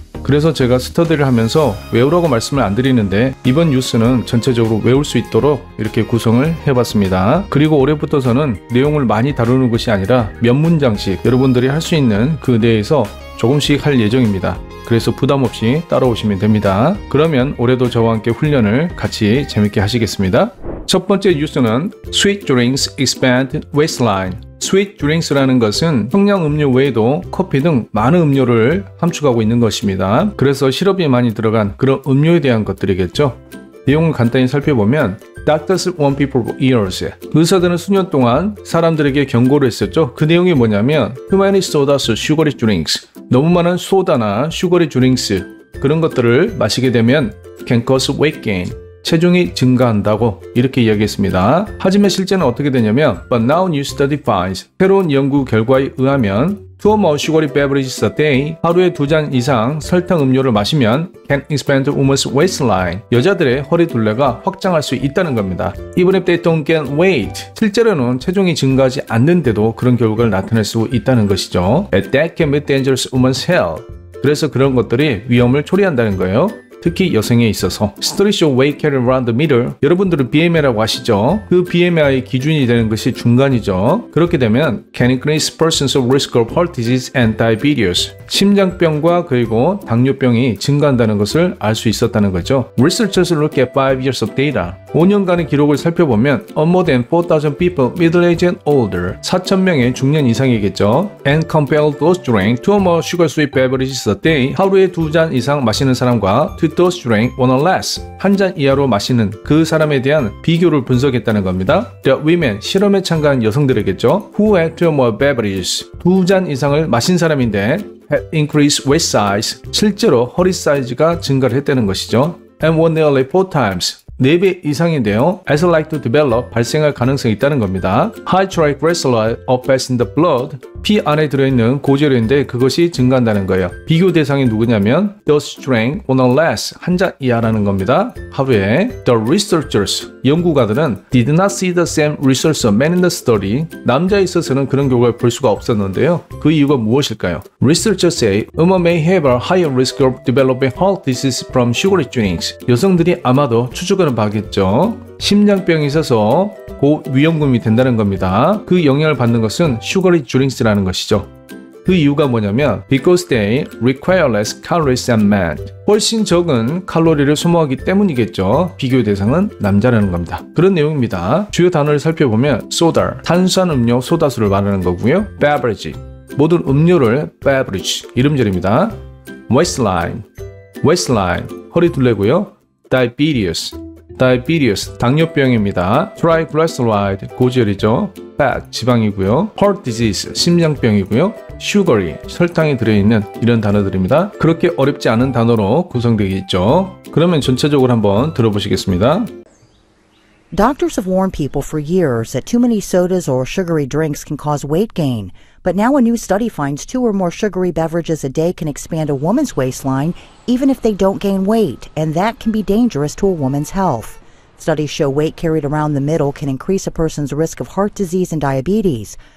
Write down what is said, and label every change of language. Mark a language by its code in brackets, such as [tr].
[ko] 그래서 제가 스터디를 하면서 외우라고 말씀을 안 드리는데 이번 뉴스는 전체적으로 외울 수 있도록 이렇게 구성을 해봤습니다. 그리고 올해부터 저는 내용을 많이 다루는 것이 아니라 몇 문장씩 여러분들이 할 수 있는 그 내에서 조금씩 할 예정입니다. 그래서 부담 없이 따라오시면 됩니다. 그러면 올해도 저와 함께 훈련을 같이 재밌게 하시겠습니다. 첫 번째 뉴스는 [en] Sweet Drinks Expand Waistline. [ko] Sweet Drinks라는 것은 청량 음료 외에도 커피 등 많은 음료를 함축하고 있는 것입니다. 그래서 시럽이 많이 들어간 그런 음료에 대한 것들이겠죠. 내용을 간단히 살펴보면 [en] Doctors warn people for years. [ko] 의사들은 수년 동안 사람들에게 경고를 했었죠. 그 내용이 뭐냐면 [en] Too many sodas, sugary drinks. [ko] 너무 많은 소다나 슈거리 드링스 그런 것들을 마시게 되면 [en] can cause weight gain. [ko] 체중이 증가한다고 이렇게 이야기했습니다. 하지만 실제는 어떻게 되냐면 [en] But now new study finds [ko] 새로운 연구 결과에 의하면 [en] Two or more sugary beverages a day [ko] 하루에 2잔 이상 설탕 음료를 마시면 [en] can expand women's waistline [ko] 여자들의 허리 둘레가 확장할 수 있다는 겁니다. [en] Even if they don't gain weight [ko] 실제로는 체중이 증가하지 않는데도 그런 결과를 나타낼 수 있다는 것이죠. [en] That can be dangerous to women's health [ko] 그래서 그런 것들이 위험을 초래한다는 거예요. 특히 여성에 있어서 [en] Studies show weight carry around the middle [ko] 여러분들은 BMI라고 아시죠? 그 BMI 기준이 되는 것이 중간이죠. 그렇게 되면 [en] can increase person's risk of heart disease and diabetes [ko] 심장병과 그리고 당뇨병이 증가한다는 것을 알 수 있었다는 거죠. [en] Researchers look at 5 years of data [ko] 5년간의 기록을 살펴보면 [en] more than 4,000 people middle-aged and older [ko] 4,000명의 중년 이상이겠죠. [en] And compare those drink 2 or more sugar-sweet beverages a day [ko] 하루에 2잔 이상 마시는 사람과 [en] to those drink 1 or less [ko] 한 잔 이하로 마시는 그 사람에 대한 비교를 분석했다는 겁니다. [en] The women [ko] 실험에 참가한 여성들에겠죠. [en] Who had 2 or more beverages [ko] 2잔 이상을 마신 사람인데 [en] had increased waist size [ko] 실제로 허리 사이즈가 증가를 했다는 것이죠. [en] And were nearly 4 times [ko] 4배 이상인데요. [en] As like to develop [ko] 발생할 가능성이 있다는 겁니다. [en] High triglyceride of fats in the blood [ko] 피 안에 들어있는 고지혈인데 그것이 증가한다는 거예요. 비교 대상이 누구냐면 those drank 1 or less 한 잔 이하라는 겁니다. 하루에 [en] The researchers [ko] 연구가들은 [en] did not see the same results of men in the study [ko] 남자에 있어서는 그런 결과를 볼 수가 없었는데요. 그 이유가 무엇일까요? [en] Researchers say women may have a higher risk of developing heart disease from sugary drinks [ko] 여성들이 아마도 추측하는 바겠죠. 심장병이 있어서 고위험군이 된다는 겁니다. 그 영향을 받는 것은 슈거리 드링크스라는 것이죠. 그 이유가 뭐냐면 [en] because they require less calories than men [ko] 훨씬 적은 칼로리를 소모하기 때문이겠죠. 비교 대상은 남자라는 겁니다. 그런 내용입니다. 주요 단어를 살펴보면 soda, 탄수화물 소다수를 말하는 거고요. beverage, 모든 음료를 beverage, 이름절입니다. waistline, 허리 둘레고요. diabetes, 당뇨병입니다. triglyceride, 고지혈이죠. fat, 지방이고요. heart disease, 심장병이고요. sugary, 설탕이 들어있는 이런 단어들입니다. 그렇게 어렵지 않은 단어로 구성되어 있죠. 그러면 전체적으로 한번 들어보시겠습니다. [en] Doctors have warned people for years that too many sodas or sugary drinks can cause weight gain. But now a new study finds 2 or more sugary beverages a day can expand a woman's waistline even if they don't gain weight, and that can be dangerous to a woman's health. Studies show weight carried around the middle can increase a person's risk of heart disease and diabetes.